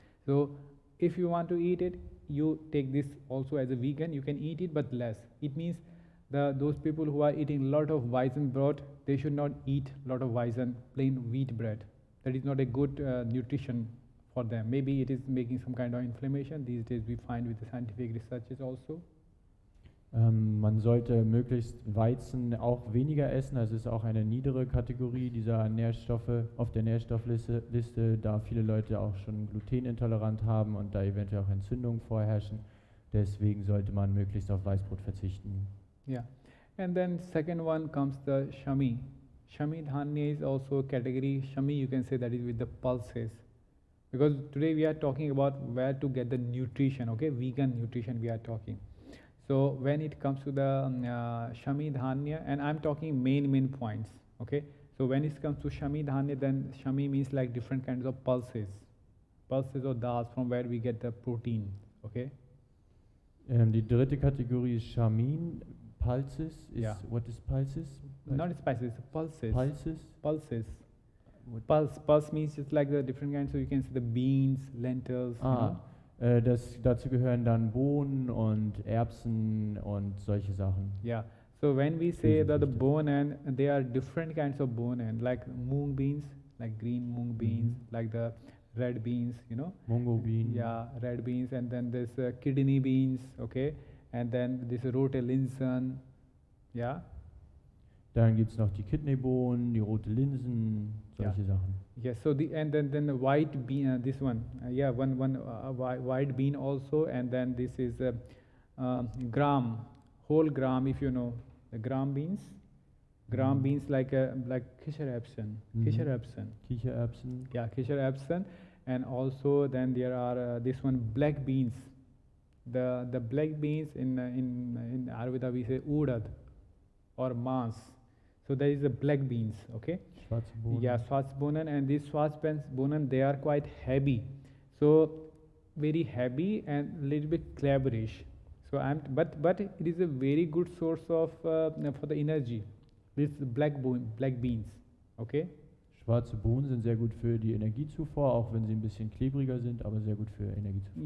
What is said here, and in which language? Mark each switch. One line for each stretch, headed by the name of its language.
English: So if you want to eat it, you take this also as a vegan, you can eat it but less. It means those people who are eating a lot of Weizen bread, they should not eat a lot of Weizen plain wheat bread. That is not a good nutrition for them. Maybe it is making some kind of inflammation. These days we find with the scientific researches also.
German: Man sollte möglichst Weizen auch weniger essen. Das ist auch eine niedere Kategorie dieser Nährstoffe auf der Nährstoffliste, da viele Leute auch schon glutenintolerant haben und da eventuell auch Entzündungen vorherrschen. Deswegen sollte man möglichst auf Weißbrot verzichten.
English: Yeah, and then second one comes the shami. Shami dhanya is also a category. Shami, you can say that is with the pulses, because today we are talking about where to get the nutrition. Okay, vegan nutrition we are talking. So when it comes to the shami dhanya, and I'm talking main points. Okay, so when it comes to shami dhanya, then shami means like different kinds of pulses or dals from where we get the protein. Okay.
German: Die dritte Kategorie ist Shamin.
English: Pulses is, yeah. What is pulses? Not spices, pulses. Pulses? Pulse means just like the different kinds, so you can see the beans, lentils.
German: Dazu gehören dann Bohnen und Erbsen und solche Sachen.
English: Yeah, so when we say that the bohnen, there are different kinds of bohnen, like mung beans, like green mung beans, like the red beans, Mungo bean. Yeah, red beans, and then there's kidney beans, okay, and then this
German: rote Linsen,
English: yeah.
German: Dann gibt es noch die Kidneybohnen, die rote Linsen, solche Sachen.
English: Yes, so and then the white bean, this one, white bean also, and then this is gram, whole gram, if you know the gram beans. Gram beans like Kichererbsen.
German: Kichererbsen.
English: Yeah, Kichererbsen, and also then there are this one black beans. The black beans in Ayurveda we say urad or mas. So there is a black beans, okay?
German: Schwarzbohnen.
English: Yeah, Schwarzbohnen, and these Schwarzbohnen, they are quite heavy. So very heavy and little bit claverish. So but it is a very good source of for the energy. This black beans, okay?
German: Schwarze Bohnen sind sehr gut für die Energiezufuhr, auch wenn sie ein bisschen klebriger sind, aber sehr gut für Energiezufuhr.